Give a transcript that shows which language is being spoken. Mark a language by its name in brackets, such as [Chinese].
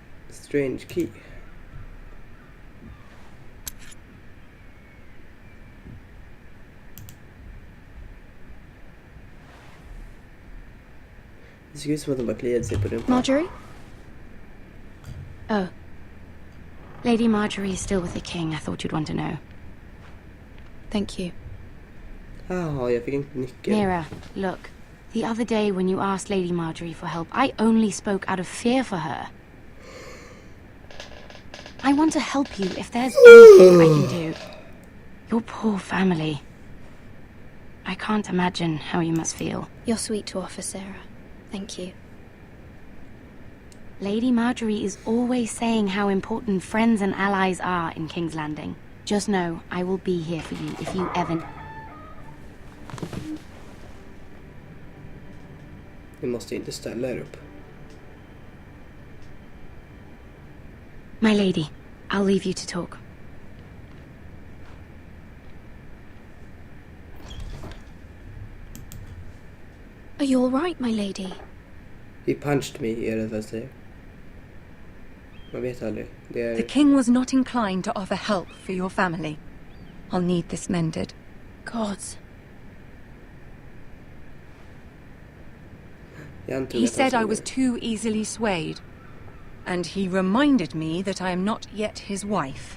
[English] Strange key. [Swedish] Det ser ut som att de bara kliade sig på rumpan. [English] Marjorie? Oh. Lady Marjorie is still with the king. I thought you'd want to know. Thank you. [Swedish] Jaha, jag fick en nyckel. [English] Mira, look. The other day when you asked Lady Marjorie for help, I only spoke out of fear for her. I want to help you if there's anything I can do. Your poor family. I can't imagine how you must feel. You're sweet to offer, Sarah. Thank you. Lady Marjorie is always saying how important friends and allies are in King's Landing. Just know, I will be here for you if you ever... [Swedish] Vi måste inte ställa er upp. [English] My lady, I'll leave you to talk. Are you all right, my lady? He punched me, [Swedish] är det vad jag säger. Man vet aldrig. [English] The king was not inclined to offer help for your family. I'll need this mended. Gods. He said I was too easily swayed. And he reminded me that I am not yet his wife.